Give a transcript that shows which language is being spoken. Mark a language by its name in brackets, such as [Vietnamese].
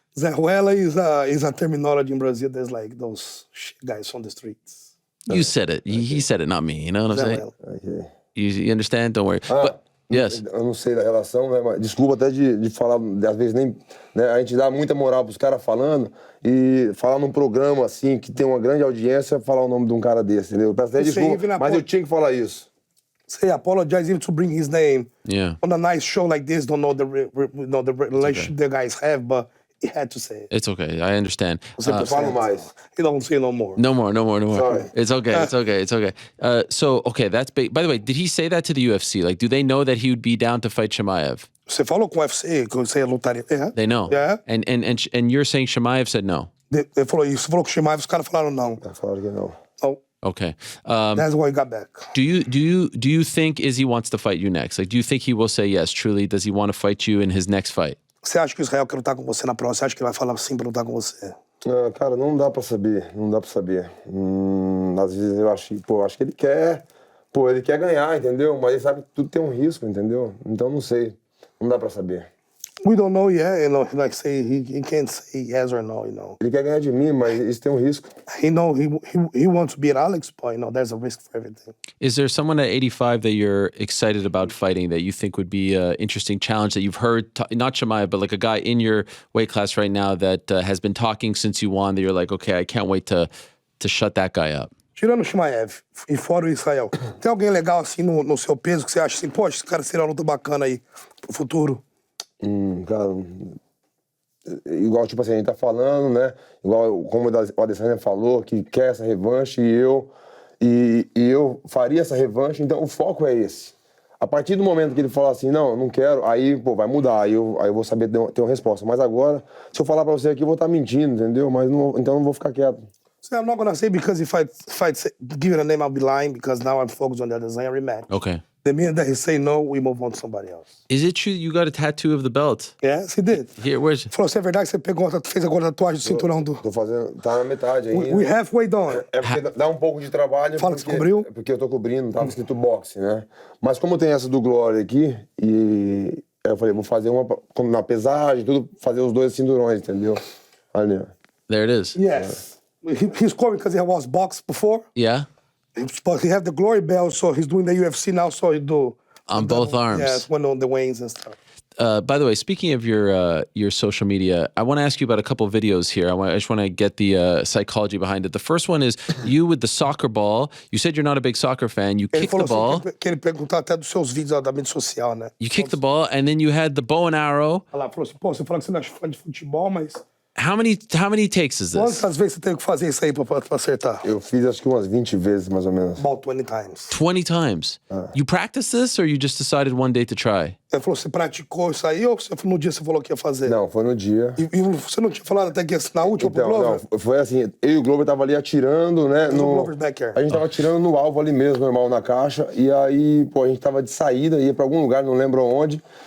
[English] Zé Ruela is a terminology in Brazil. There's like those guys on the streets. You said it. He said it, not me. You know what I'm saying? Okay. You understand? Don't worry. But, yes. [Portuguese] Eu não sei da relação, né? Mas desculpa até de falar, às vezes nem... Né, a gente dá muita moral pros caras falando e falar num programa assim, que tem uma grande audiência, falar o nome de um cara desse, entendeu? Eu peço até desculpa, mas eu tinha que falar isso. [English] Say apologize even to bring his name on a nice show like this. Don't know the relationship the guys have, but he had to say it. It's okay. I understand. [Portuguese] Falo mais. [English] You don't say no more. No more. Sorry. It's okay. So, okay, that's big. By the way, did he say that to the UFC? Like, do they know that he would be down to fight Chimaev? [Portuguese] Você falou com o UFC que você lutaria? [English] They know. Yeah. And you're saying Chimaev said no? [Portuguese] Ele falou isso. Você falou com o Chimaev, os caras falaram não. Falaram que não. [English] No. Okay. That's why he got back. Do you think Izzy wants to fight you next? Like, do you think he will say yes? Truly, does he want to fight you in his next fight? [Portuguese] Você acha que o Israel quer lutar com você na próxima? Você acha que ele vai falar sim pra lutar com você? Ah, cara, não dá pra saber, não dá pra saber. Às vezes eu acho, acho que ele quer ganhar, entendeu? Mas ele sabe que tudo tem um risco, entendeu? Então não sei, não dá pra saber. [English] We don't know yet, you know. Like say he can't say yes or no, you know. [Portuguese] Ele quer ganhar de mim, mas isso tem um risco. [English] He know he wants to beat Alex, but you know there's a risk for everything. Is there someone at 85 that you're excited about fighting that you think would be an interesting challenge that you've heard, not Chimaev, but like a guy in your weight class right now that has been talking since you won, that you're like, okay, I can't wait to shut that guy up? [Portuguese] Tirando o Chimaev e fora o Israel, tem alguém legal assim no seu peso que você acha assim, poxa, esse cara seria uma luta bacana aí pro futuro? Cara, igual tipo assim, a gente tá falando, né? Igual como o Adesanya falou, que quer essa revanche e eu faria essa revanche, então o foco é esse. A partir do momento que ele falar assim, não quero, aí, vai mudar, aí eu vou saber ter uma resposta. Mas agora, se eu falar pra você aqui, eu vou estar mentindo, entendeu? Mas então não vou ficar quieto. [English] So I'm not gonna say because if I give it a name, I'll be lying because now I'm focused on the Adesanya rematch. Okay. The minute that he say no, we move on to somebody else. Is it true you got a tattoo of the belt? Yes, he did. Here, where's it? [Portuguese] Falou, se é verdade que você fez agora a tatuagem do cinturão do... Tô fazendo, tá na metade ainda. [English] We halfway done. [Portuguese] É porque dá um pouco de trabalho. Fala que você cobriu. Porque eu tô cobrindo, tava escrito boxe, né? Mas como tem essa do Glória aqui, e eu falei, vou fazer uma na pesagem, tudo, fazer os dois cinturões, entendeu? Ali, ó. [English] There it is. Yes. He's scoring because he was boxed before. Yeah? But he have the glory belt, so he's doing the UFC now, so he do... On both arms. Yes, when on the weigh-ins and stuff. By the way, speaking of your social media, I want to ask you about a couple of videos here. I just want to get the psychology behind it. The first one is you with the soccer ball. You said you're not a big soccer fan. You kicked the ball. [Portuguese] Que ele perguntou até dos seus vídeos da mídia social, né? [English] You kicked the ball, and then you had the bow and arrow. [Portuguese] Olha lá, falou assim, pô, você fala que você não é fã de futebol, mas... [English] How many takes is this? [Portuguese] Quantas vezes você teve que fazer isso aí pra acertar? Eu fiz acho que umas 20 vezes, mais ou menos. [English] About 20 times. 20 times. You practiced this, or you just decided one day to try? [Portuguese] Ele falou, você praticou isso aí ou no dia você falou que ia fazer? Não, foi no dia. E você não tinha falado até que ia assinar a última pro Glover? Não, foi assim, eu e o Glover tava ali atirando, né? A gente tava atirando no alvo ali mesmo, normal, na caixa. E aí, a gente tava de saída, ia pra algum lugar, não lembro onde.